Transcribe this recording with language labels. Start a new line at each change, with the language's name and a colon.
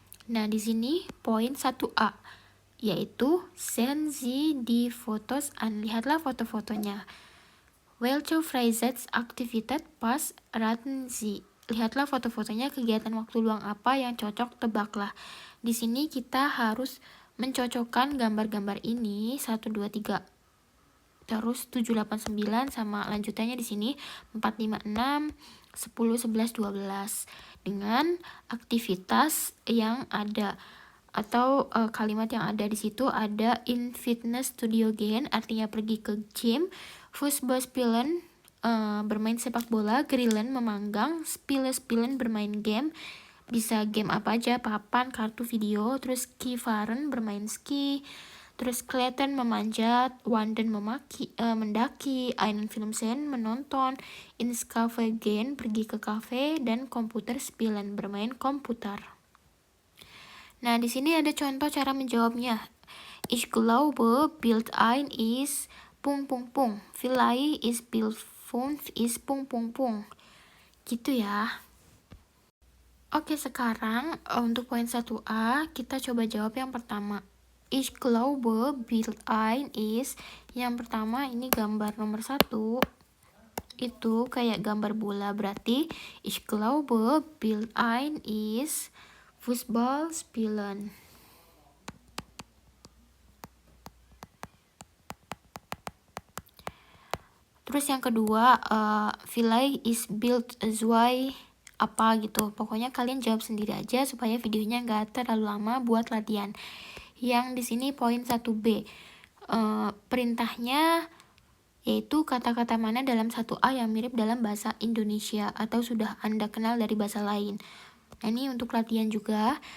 Indonesian: Nah, di sini poin 1A, yaitu
German: sehen Sie die Fotos an.
Indonesian: Lihatlah foto-fotonya.
German: Welche Freizeitaktivität passt raten Sie?
Indonesian: Lihatlah foto-fotonya, kegiatan waktu luang apa yang cocok, tebaklah. Di sini kita harus mencocokkan gambar-gambar ini 1 2 3. Terus 7 8 9 sama lanjutannya di sini 4 5 6 10 11 12 dengan aktivitas yang ada atau kalimat yang ada di situ. Ada
German: in fitness studio gehen,
Indonesian: artinya pergi ke gym, Fußball spielen, bermain sepak bola, grillen memanggang, spielen bermain game, bisa game apa aja, papan, kartu video, terus skifahren bermain ski, terus klettern memanjat, wandern mendaki,
German: einen Film sehen
Indonesian: menonton,
German: ins Cafe gehen
Indonesian: pergi ke kafe, dan komputer spielen bermain komputer. Nah, di sini ada contoh cara menjawabnya.
German: Ich glaube, Bild 1 ist ... Vielleicht ist Bild 5 ist ...
Indonesian: Gitu ya. Oke, sekarang untuk poin 1A kita coba jawab yang pertama.
German: Ich glaube, Bild 1 ist...
Indonesian: Yang pertama ini gambar nomor 1. Itu kayak gambar bola, berarti
German: ich glaube, Bild 1 ist Fußball spielen.
Indonesian: Terus yang kedua,
German: vielleicht ist Bild 2
Indonesian: apa gitu. Pokoknya kalian jawab sendiri aja supaya videonya nggak terlalu lama buat latihan. Yang di sini poin 1B, perintahnya yaitu kata-kata mana dalam 1A yang mirip dalam bahasa Indonesia atau sudah Anda kenal dari bahasa lain. Nah, ini untuk latihan juga.